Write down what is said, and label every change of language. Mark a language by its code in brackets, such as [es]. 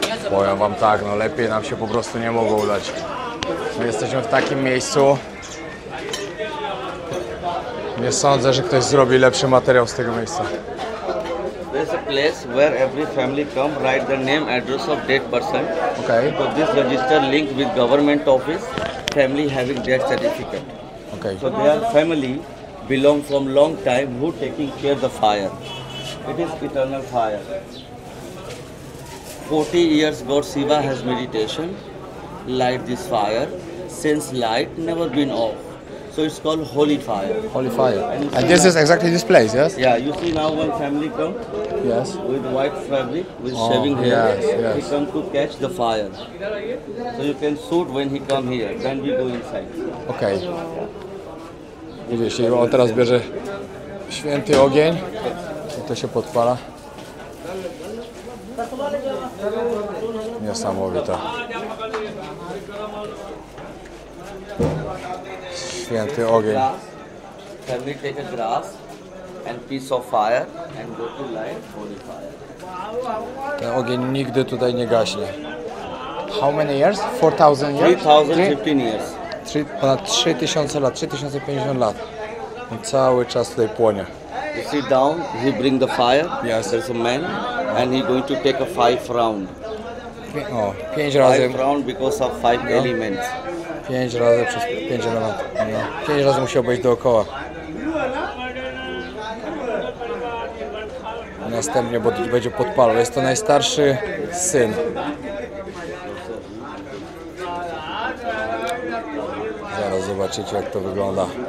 [pl] Powiem wam tak, no lepiej nam się po prostu nie mogło udać. My jesteśmy w takim miejscu. Nie sądzę, że ktoś zrobi lepszy materiał z tego miejsca. [en] There's a place where every family come, write the name, address of dead person. [pl] Okej, [en] So this register linked with government office, family having death certificate. [pl] okej. [en] So their family belong from long time who taking care the fire. It is eternal fire. 40 years God Shiva has meditation, light this fire, since light never been off. So it's called holy fire. Holy fire. And this is exactly this place, yes? Yeah, you see now when family come Yes. with white fabric, with Oh, shaving hair, yes, yes. he come to catch the fire. So you can shoot when he come here, then we go inside. [pl] Okej. Widzicie, on teraz bierze święty ogień i to się podpala. Niesamowite. Święty ogień. [en] Grass, family take a grass and piece of fire and go to light holy fire. [pl] Ten ogień nigdy tutaj nie gaśnie. [en] How many years? 4000 years? 3015 years. [pl] Ponad 3000 lat, 3050 lat. I cały czas tutaj płonie. [en] You sit down, he bring the fire. Yes. There's a man and he going to take a 5 round. [pl] O, 5 razy, [en] 5 round because of 5 elements. [pl] 5 razy przez 5 elementów. No. 5 razy musiał być dookoła. Następnie będzie podpalał. Jest to najstarszy syn. Zaraz zobaczycie, jak to wygląda.